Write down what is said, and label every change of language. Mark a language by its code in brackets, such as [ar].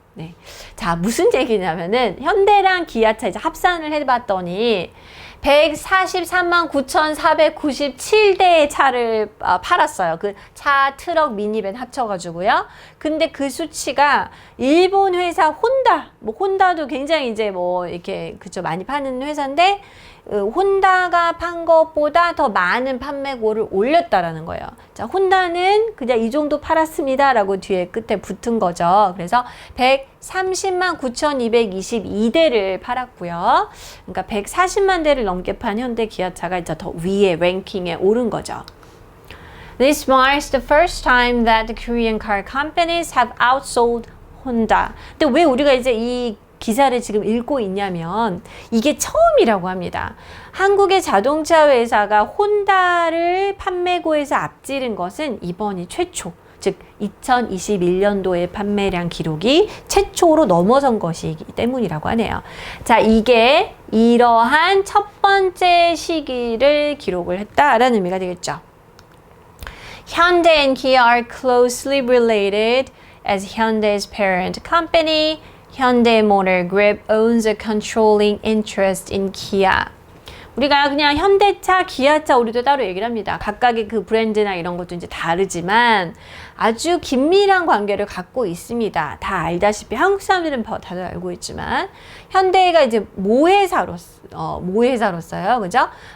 [ko] 네. 자, 무슨 얘기냐면은 현대랑 기아차 이제 합산을 해봤더니 143만 9,497대의 차를 팔았어요. 그 차, 트럭, 미니밴 합쳐가지고요. 근데 그 수치가 일본 회사 혼다, 뭐 혼다도 굉장히 이제 뭐 이렇게 그쵸 많이 파는 회사인데 혼다가 판 것보다 더 많은 판매고를 올렸다라는 거예요. 자, 혼다는 그냥 이 정도 팔았습니다라고 뒤에 끝에 붙은 거죠. 그래서 130만 9,222대를 팔았고요. 그러니까 140만 대를 넘게 판 현대 기아차가 이제 더 위에 랭킹에 오른 거죠. [en] This marks the first time that the Korean car companies have outsold Honda. [ko] 근데 왜 우리가 이제 이 기사를 지금 읽고 있냐면 이게 처음이라고 합니다. 한국의 자동차 회사가 혼다를 판매고에서 앞지른 것은 이번이 최초, 즉 2021년도의 판매량 기록이 최초로 넘어선 것이기 때문이라고 하네요. 자, 이게 이러한 첫 번째 시기를 기록을 했다라는 의미가 되겠죠. [en] Hyundai and Kia are closely related as Hyundai's parent company, Hyundai Motor Group owns a controlling interest in Kia. [ko] 우리가 그냥 현대차, 기아차 우리도 따로 얘기를 합니다. 각각의 그 브랜드나 이런 것도 이제 다르지만 아주 긴밀한 관계를 갖고 있습니다. 다 알다시피 한국 사람들은 다들 알고 있지만 현대가 이제 모회사로서요, 그죠?